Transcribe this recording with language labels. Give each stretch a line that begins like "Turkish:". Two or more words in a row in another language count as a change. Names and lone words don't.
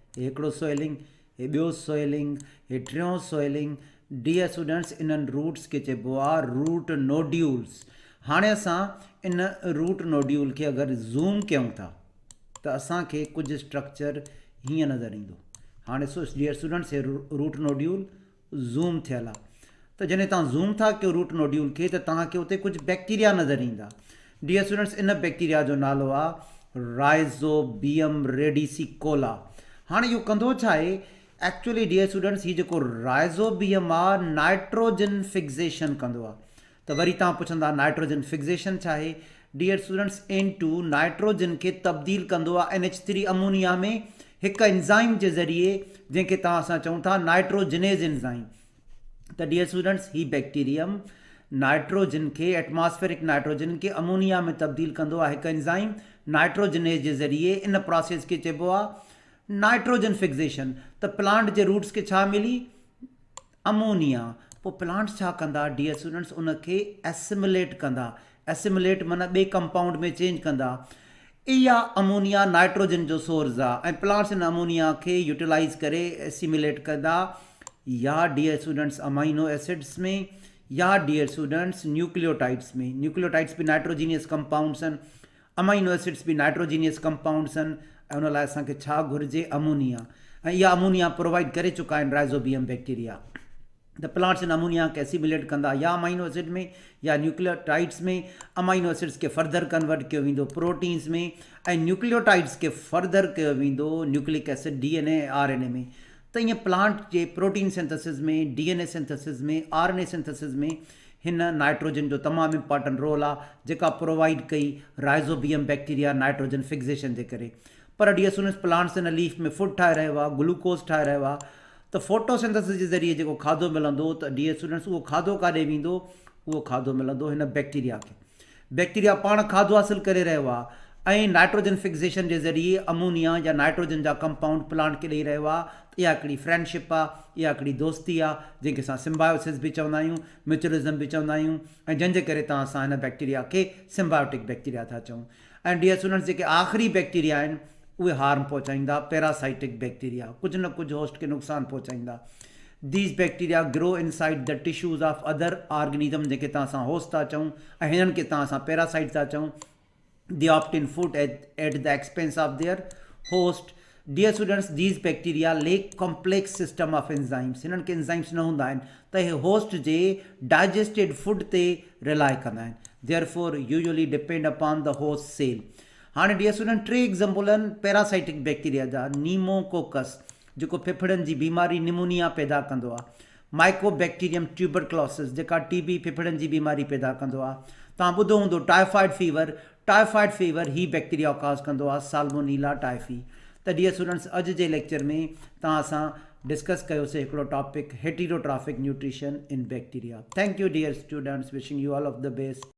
Sindhi: हे हिकिड़ो सोइलिंग, हे ॿियो सोइलिंग, हे टियों सोइलिंग.
English: dear students,
Sindhi: इन्हनि रूट्स खे चइबो आहे
English: root nodules.
Sindhi: हाणे असां इन
English: root nodule
Sindhi: खे अगरि ज़ूम कयूं था त असांखे कुझु स्ट्रक्चर हीअं नज़र ईंदो. हाणे
English: dear students,
Sindhi: हे
English: root nodule
Sindhi: ज़ूम थियल आहे. त जॾहिं तव्हां ज़ूम था कयो
English: root nodule
Sindhi: खे त तव्हांखे उते कुझु बैक्टीरिया नज़र ईंदा.
English: dear students,
Sindhi: इन बैक्टीरिया जो नालो आहे राइज़ोबियम रेडिसिकोला. हाणे इहो कंदो छा आहे?
English: actually dear students,
Sindhi: हीउ जेको राइज़ोबियम आहे
English: nitrogen fixation
Sindhi: कंदो आहे. त वरी तव्हां पुछंदा
English: nitrogen fixation
Sindhi: छा आहे?
English: dear students,
Sindhi: N2 नाइट्रोजन खे तब्दील कंदो आहे NH3 अमोनिया में हिकु एंज़ाइम जे ज़रिए, जंहिंखे तव्हां असां चऊं था
English: nitrogenase enzyme.
Sindhi: त
English: dear students
Sindhi: ही
English: bacterium nitrogen
Sindhi: के
English: atmospheric nitrogen
Sindhi: के अमोनिया में तब्दील कंदो आहे हिकु
English: enzyme nitrogenase
Sindhi: जे ज़रिए इन प्रोसेस खे चइबो आहे
English: nitrogen fixation.
Sindhi: त प्लांट जे रूट्स खे छा मिली अमोनिया। पोइ प्लांट्स छा कंदा
English: dear students
Sindhi: उनखे एसिमुलेट कंदा। एसिमुलेट माना ॿिए कंपाउंड में चेंज कंदा। इहा अमोनिया नाइट्रोजन जो सोर्स आहे ऐं प्लांट्स इन अमोनिया खे यूटिलाइज़ करे एसिमुलेट कंदा या
English: dear students amino acids
Sindhi: में या
English: dear students nucleotides
Sindhi: में। न्यूक्लियोटाइड्स भी
English: nitrogenous compounds
Sindhi: आहिनि,
English: amino acids
Sindhi: भी
English: nitrogenous compounds
Sindhi: आहिनि ऐं उन लाइ असांखे छा घुरिजे अमोनिया। ऐं इहा अमोनिया प्रोवाइड करे चुका आहिनि
English: Rhizobium bacteria. the plants
Sindhi: इन अमोनिया खे एसिमुलेट कंदा या
English: amino acid
Sindhi: में या न्यूक्लियोटाइड्स में।
English: amino acids
Sindhi: खे
English: further convert
Sindhi: कयो वेंदो प्रोटीन्स में ऐं न्यूक्लियोटाइड्स खे फर्दर कयो वेंदो
English: nucleic acid DNA RNA
Sindhi: में। त ईअं प्लांट जे
English: protein synthesis
Sindhi: में
English: DNA synthesis
Sindhi: में
English: RNA synthesis
Sindhi: में हिन नाइट्रोजन जो तमामु
English: important role
Sindhi: आहे जेका प्रोवाइड कई
English: Rhizobium bacteria nitrogen fixation
Sindhi: जे करे। पर
English: dear students plants
Sindhi: इन लीफ में फूड ठाहे रहियो आहे, ग्लूकोज ठाहे रहियो आहे। त फोटोसिंथेसिस जे ज़रिए जेको खाधो मिलंदो त
English: dear students
Sindhi: उहो खाधो काॾे वेंदो, उहो खाधो मिलंदो हिन बैक्टीरिया खे। बैक्टीरिया पाण खाधो हासिलु करे रहियो आहे ऐं
English: nitrogen fixation
Sindhi: जे ज़रिए अमोनिया या नाइट्रोजन जा कंपाउंड प्लांट खे ॾेई रहियो आहे। इहा हिकिड़ी फ्रेंडशिप आहे, इहा हिकिड़ी दोस्ती आहे जंहिंखे असां सिम्बायोसिस बि चवंदा आहियूं, म्यूचुअलिज़म बि चवंदा आहियूं ऐं जंहिंजे करे तव्हां असां हिन बैक्टीरिया खे
English: symbiotic bacteria
Sindhi: था चऊं। ऐं
English: dear students
Sindhi: जेके आख़िरी बैक्टीरिया आहिनि उहे हार्म पहुचाईंदा
English: parasitic bacteria,
Sindhi: कुझु न कुझु होस्ट खे नुक़सानु पहुचाईंदा।
English: these bacteria grow inside the tissues of other organism
Sindhi: जेके तव्हां असां होस्ट था चऊं ऐं हिननि खे तव्हां असां पैरासाइट था चऊं।
English: They opt in food at the expense of their host. Dear students, these bacteria lack complex system of enzymes.
Sindhi: हिननि खे enzymes न हूंदा आहिनि त हे होस्ट जे
English: digested food
Sindhi: ते rely कंदा आहिनि।
English: Therefore, usually depend upon the host cell.
Sindhi: हाणे
English: dear student two example
Sindhi: आहिनि
English: parasitic bacteria
Sindhi: जा। नीमोकोकस जेको फेफड़नि जी बीमारी निमोनिया पैदा कंदो आहे। माइकोबैक्टीरियम ट्यूबरक्लोसिस जेका TB फेफड़नि जी बीमारी पैदा कंदो आहे। तव्हां ॿुधो हूंदो
English: typhoid fever, typhoid fever
Sindhi: ही बैक्टीरिया कॉज कंदो आहे साल्मोनीला टाइफी। त
English: dear students
Sindhi: अॼु जे लेक्चर में तव्हां सां डिस्कस कयोसीं हिकिड़ो टॉपिक
English: heterotrophic nutrition in bacteria. Thank you dear students, wishing you all of the best.